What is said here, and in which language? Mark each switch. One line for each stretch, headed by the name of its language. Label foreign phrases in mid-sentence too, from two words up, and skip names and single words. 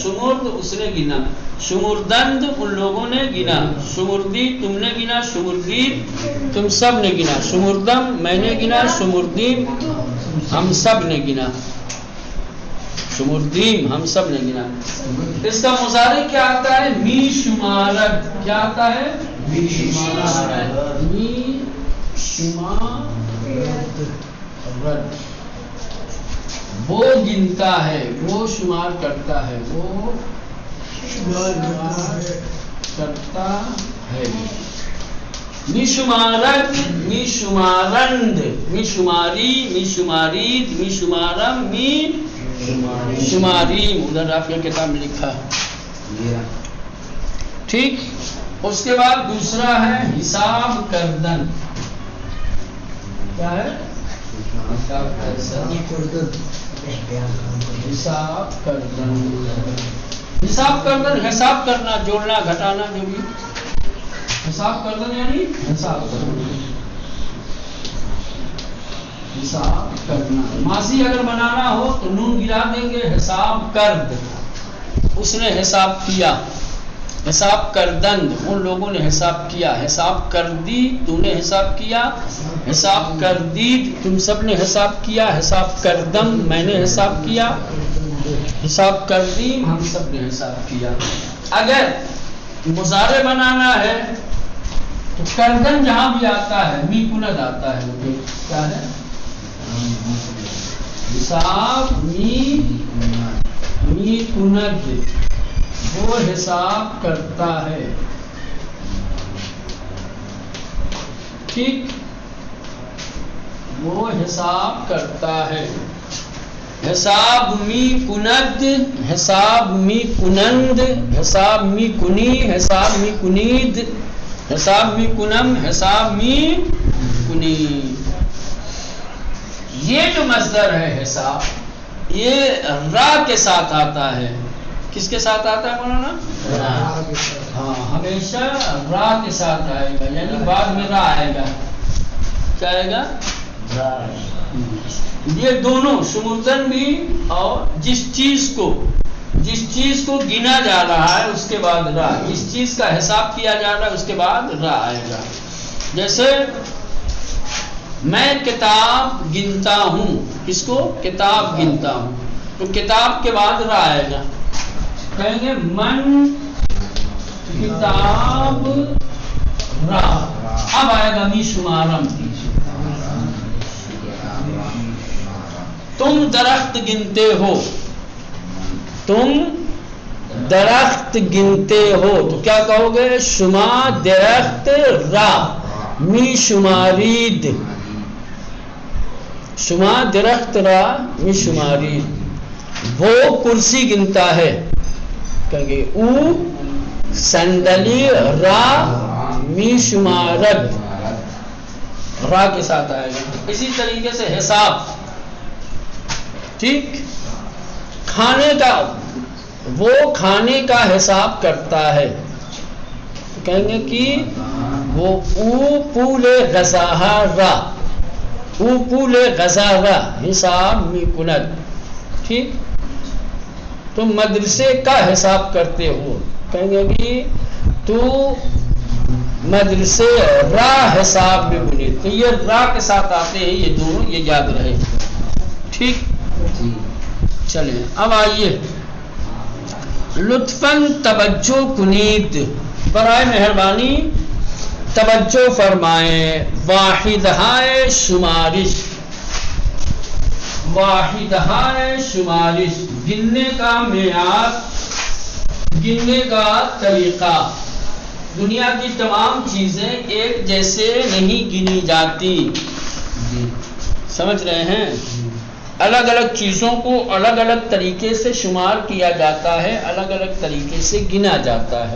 Urdu: شمرد اس نے گنا، شمردند ان لوگوں نے گنا، شمردی تم نے گنا، شمردی تم سب نے گنا، شمردم میں نے گنا، شمردیم ہم سب نے گنا، شمردیم ہم سب نے گنا. اس کا مضارع کیا آتا ہے؟
Persian: می شمارت.
Urdu: کیا آتا ہے؟
Persian: می شمارت. می شمارت.
Urdu: وہ گنتا ہے، وہ شمار کرتا ہے، وہ شمار کرتا ہے.
Persian: می شمارت، می شمارند، می شماری، می شمارید، می شمارم، می شماریم.
Urdu: ادھر آپ کی کتاب میں لکھا ہے. ٹھیک. اس کے بعد دوسرا ہے
Persian: حساب کردن.
Urdu: کیا ہے؟
Persian: حساب کردن. حساب کردن
Urdu: حساب کرنا، جوڑنا گھٹانا، جو بھی
Persian: حساب کردن
Urdu: یعنی حساب کرنا. حساب کرنا ماضی اگر بنانا ہو تو نون گرا دیں گے،
Persian: حساب کرد
Urdu: اس نے حساب کیا،
Persian: حساب کردند
Urdu: ان لوگوں نے حساب کیا،
Persian: حساب کردی
Urdu: تو نے حساب کیا،
Persian: حساب کردید
Urdu: تم سب نے حساب کیا،
Persian: حساب کردم
Urdu: میں نے حساب کیا،
Persian: حساب کردیم
Urdu: ہم سب نے حساب کیا. اگر مضارع بنانا ہے تو کردن جہاں بھی آتا ہے
Persian: می کند
Urdu: آتا ہے. کیا ہے؟
Persian: حساب می کند،
Urdu: وہ حساب کرتا ہے. ٹھیک. وہ حساب کرتا ہے.
Persian: حساب می کند، حساب می کنند، حساب می کنی، حساب می کنید، حساب می کنم، حساب می کنی.
Urdu: یہ جو مصدر ہے حساب، یہ را کے ساتھ آتا ہے. کس کے ساتھ آتا ہے مولانا؟ ہاں ہمیشہ را کے ساتھ آئے گا، یعنی بعد میں را آئے گا. کیا آئے گا؟ یہ دونوں شمردن بھی، اور جس چیز کو گنا جا رہا ہے اس کے بعد را، جس چیز کا حساب کیا جا رہا ہے اس کے بعد را آئے گا. جیسے میں کتاب گنتا ہوں. کس کو؟ کتاب گنتا ہوں. تو کتاب کے بعد را آئے گا. کہیں گے
Persian: من کتاب را.
Urdu: اب آئے گا
Persian: می شمارم.
Urdu: تم درخت گنتے ہو، تم درخت گنتے ہو تو کیا کہو گے؟
Persian: شما درخت را می شمارید. شما درخت را می شمارید.
Urdu: وہ کرسی گنتا ہے، کہیں گے
Persian: او صندلی را می شمارد.
Urdu: را کے ساتھ آئے گا. اسی طریقے سے حساب. ٹھیک. کھانے کا، وہ کھانے کا حساب کرتا ہے. کہیں گے کہ وہ
Persian: او پول غزاہا را، او پول غزا را حساب می کند.
Urdu: ٹھیک. تم مدرسے کا حساب کرتے ہو، کہیں گے کہ تو مدرسے را حساب میں بنے. تو یہ را کے ساتھ آتے ہیں یہ دونوں، یہ یاد رہے. ٹھیک. چلیں اب آئیے.
Persian: لطفاً توجہ کنید،
Urdu: برائے مہربانی توجہ فرمائیں.
Persian: واحدہائے شمارش، واحدہائے شمارش
Urdu: گننے کا معیار، گننے کا طریقہ. دنیا کی تمام چیزیں ایک جیسے نہیں گنی جاتی. سمجھ رہے ہیں؟ الگ الگ چیزوں کو الگ الگ طریقے سے شمار کیا جاتا ہے، الگ الگ طریقے سے گنا جاتا ہے.